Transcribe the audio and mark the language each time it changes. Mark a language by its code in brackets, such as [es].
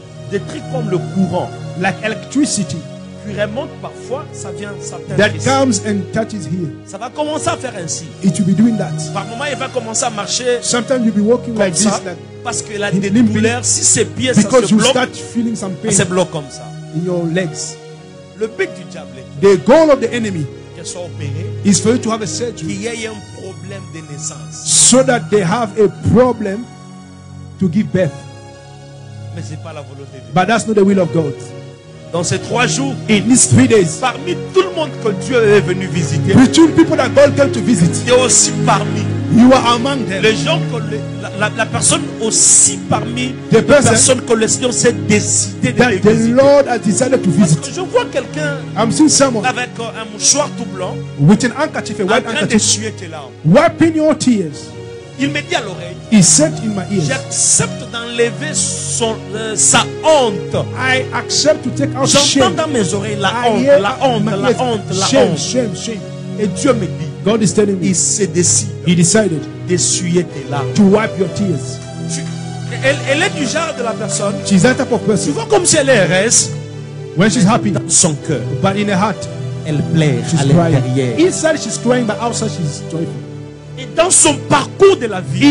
[fr] des trucs comme le courant [en] like electricity [fr] qui remonte parfois, ça vient, ça [en] that [fr] t'intéresse. [en] comes and touches here. [fr] Ça va commencer à faire ainsi. [en] It will be doing that. [fr] Par moment, il va commencer à marcher [en] Sometimes you'll be walking [fr] comme [en] like [fr] ça [en] this, like, [fr] parce qu'il a des [en] limping. [fr] douleurs. Si ses pieds ça [en] because [fr] se [en] you [fr] bloque, [en] start feeling some pain [fr] ça se bloque comme ça. [en] in your legs. [fr] Le but du diable est [en] The goal of the enemy [fr] que qu'elle soit opérée, [en] is for you to have a surgery [fr] qu'il y ait un problème de naissance. [en] so that they have a problem to give birth. [fr] Mais ce n'est pas la volonté de Dieu. [en] But that's not the will of God. [fr] Dans ces 3 jours, [en] In these 3 days, [fr] parmi tout le monde que Dieu est venu visiter, [en] between people that God came to visit, [fr] tu es aussi parmi [en] you are among them. [fr] les gens que la personne aussi parmi [en] The [fr] les [en] person [fr] personnes que le Seigneur s'est décidé de les [en] That the [fr] visiter. [en] Lord has decided to [fr] Parce [en] visit. [fr] que je vois quelqu'un [en] I'm seeing someone [fr] avec un mouchoir tout blanc [en] with an handkerchief, a [fr] en [en] white [fr] train [en] handkerchief, [fr] d'essuyer tes larmes. [en] wiping your tears. [fr] Il me dit à l'oreille, [en] He said in my ears, [fr] j'accepte d'enlever sa honte. [en] I accept to take out [fr] J'entends [en] shame. [fr] dans mes oreilles la [en] I [fr] honte, [en] hear [fr] la honte, [en] my [fr] la [en] ears, [fr] honte, la [en] shame, [fr] honte. [en] shame, shame. [fr] Et Dieu me dit, [en] God is telling me, [fr] il se décide [en] He decided [fr] d'essuyer tes larmes. [en] to wipe your tears. [fr] Elle est du genre de la personne, [en] She's that type of [fr] tu [en] person. [fr] vois comme si elle est heureuse, [en] When she's happy, [fr] dans son cœur, [en] but in her heart, [fr] elle pleure [en] she's [fr] à [en] crying. [fr] l'intérieur. [en] Inside, she's crying, but outside, she's joyful. [fr] Et dans son parcours de la vie,